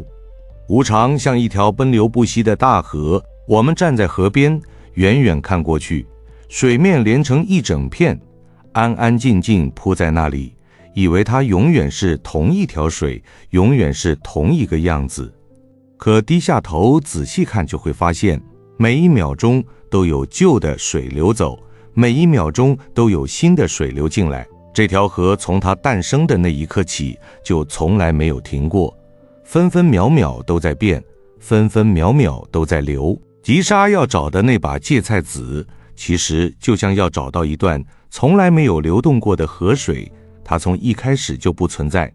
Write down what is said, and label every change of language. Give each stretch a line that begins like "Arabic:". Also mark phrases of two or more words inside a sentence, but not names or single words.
Chinese: 無常像一條奔流不息的大河，我們站在河邊，遠遠看過去，水面連成一整片，安安靜靜鋪在那裡，以為它永遠是同一條水，永遠是同一個樣子。可低下頭仔細看，就會發現，每一秒鐘都有舊的水流走，每一秒鐘都有新的水流進來。這條河從它誕生的那一刻起，就從來沒有停過，分分秒秒都在變，分分秒秒都在流。吉莎要找的那把芥菜籽，其實就像要找到一段從來沒有流動過的河水，它從一開始就不存在。